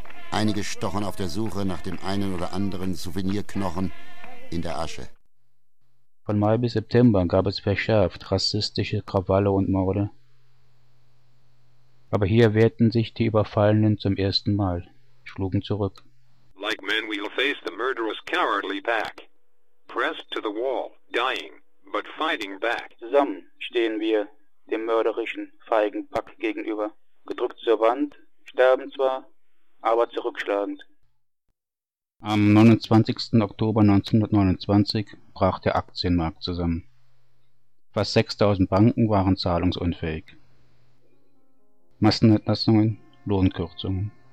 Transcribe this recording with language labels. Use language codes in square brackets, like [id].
[de] Einige stochen auf der Suche nach dem einen oder anderen Souvenirknochen in der Asche. Von Mai bis September gab es verschärft rassistische Krawalle und Morde. Aber hier wehrten sich die Überfallenen zum ersten Mal, schlugen zurück. [en] Like men we'll face the murderous cowardly pack. Pressed to the wall, dying, but fighting back. [de] Zusammen stehen wir dem mörderischen, feigen Pack gegenüber. Gedrückt zur Wand, sterben zwar, aber zurückschlagend. Am 29. Oktober 1929 brach der Aktienmarkt zusammen. Fast 6000 Banken waren zahlungsunfähig. Massenentlassungen, Lohnkürzungen.